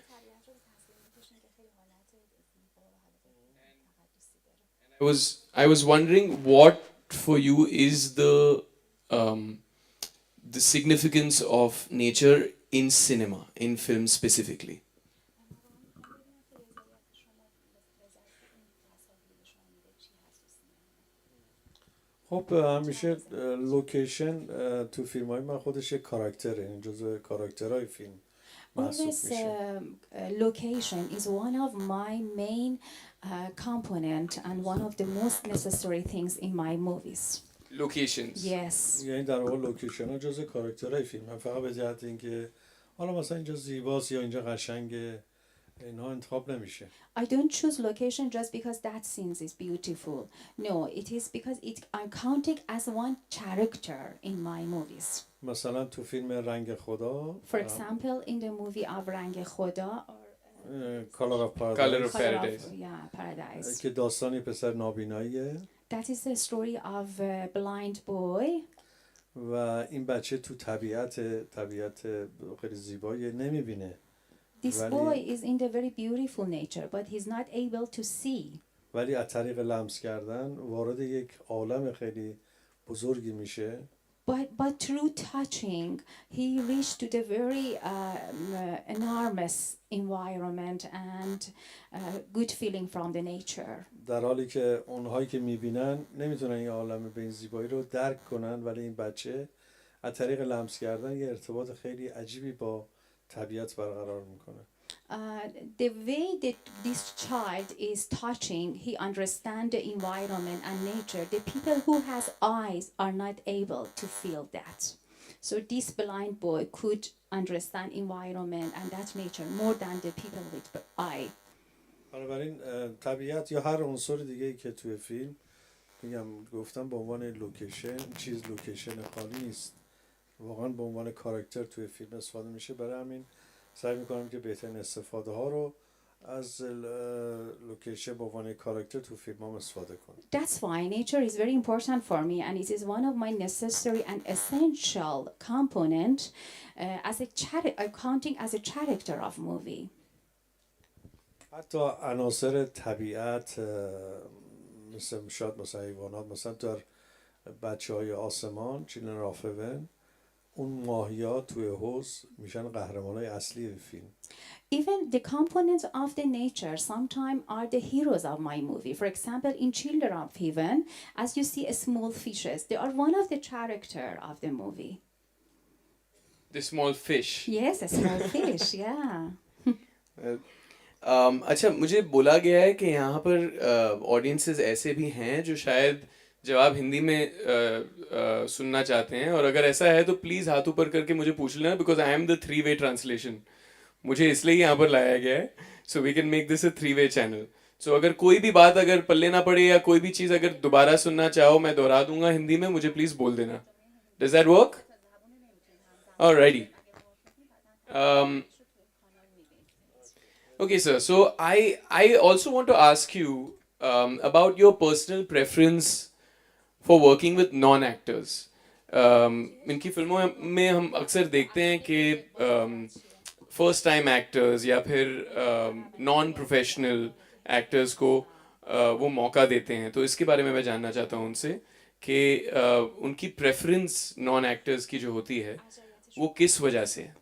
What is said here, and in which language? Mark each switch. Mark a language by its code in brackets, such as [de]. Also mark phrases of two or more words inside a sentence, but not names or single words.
[en] I was wondering what for you is the significance of nature in cinema, in film specifically. [fa] خب همیشه لوکیشن تو فیلم های من خودش یک کاراکتره، این جزو کاراکترهای فیلم محسوب [en] Always [fa] میشه. [en] location is one of my main component and one of the most necessary things in my movies. Locations. Yes. [fa] یعنی در واقع لوکیشن ها جزو کاراکترهای فیلم هم، فقط به جهت اینکه حالا مثلا اینجا زیباست یا اینجا قشنگه اینها انتخاب نمیشه. [en] I don't choose location just because that scene is beautiful. No, it is because I'm counting as one character in my movies. [fa] مثلا تو فیلم رنگ خدا [en] For example, in the movie of رنگ خدا or Color of Paradise, Color of Color Paradise. Paradise. [fa] که داستانی پسر نابیناییه [en] That is the story of a blind boy. [fa] و این بچه تو طبیعت خیلی زیبایی نمیبینه. [en] This boy is in the very beautiful nature, but he's not able to see. [fa] ولی از طریق لمس کردن وارد یک عالم خیلی بزرگی میشه. [en] But through touching, he reached to the very enormous environment and good feeling from the nature. [fa] در حالی که اونهایی که میبینن نمیتونن این عالم به این زیبایی رو درک کنن، ولی این بچه از طریق لمس کردن یه ارتباط خیلی عجیبی با طبیعت برقرار میکنه. [en] The way that this child is touching, he understands the environment and nature. The people who has eyes are not able to feel that. So this blind boy could understand environment and that nature more than the people with eye. [fa] بنابراین طبیعت یا هر عنصر دیگه‌ای که توی فیلم گفتم به عنوان لوکیشن، لوکیشن خالی نیست، واقعا به عنوان کاراکتر توی فیلم استفاده میشه. برای همین سعی میکنم که بهترین استفاده ها رو از لوکیشن به عنوان کاراکتر تو فیلم هم استفاده کنم. [en] That's why nature is very important for me, and it is one of my necessary and essential component as accounting as a character of movie. [fa] حتی عناصر طبیعت مثل شاید مثلا حیوانات، مثلا در بچه های آسمان چیلن رافون، اون ماهیات توی حوض میشن قهرمان های اصلی فیلم. [en] Even the components of the nature sometimes are the heroes of my movie. For example, in Children of Heaven, as you see small fishes, they are one of the character of the movie. The small fish. Yes, a small fish, yeah. [hi] अच्छा, मुझे बोला गया है कि यहाँ पर ऑडियंसेस ऐसे भी हैं जो शायद जवाब हिंदी में सुनना चाहते हैं, और अगर ऐसा है तो प्लीज़ हाथ ऊपर करके मुझे पूछ लेना, [en] because I am the 3-way translation. [hi] मुझे इसलिए यहाँ पर लाया गया है, [en] so we can make this a 3-way channel. [hi] सो अगर कोई भी बात अगर पल्ले ना पड़े या कोई भी चीज़ अगर दोबारा सुनना चाहो, मैं दोहरा दूंगा हिंदी में, मुझे प्लीज़ बोल देना. [en] does that work? alrighty. Okay, sir. So I also want to ask you about your personal preference for working with non-actors. [hi] इनकी फिल्मों में हम अक्सर देखते हैं कि [en] first time actors [hi] या फिर [en] non professional actors [hi] को वो मौका देते हैं. तो इसके बारे में मैं जानना चाहता हूँ उनसे कि उनकी प्रेफरेंस [en] non actors [hi] की जो होती है वो किस वजह से है.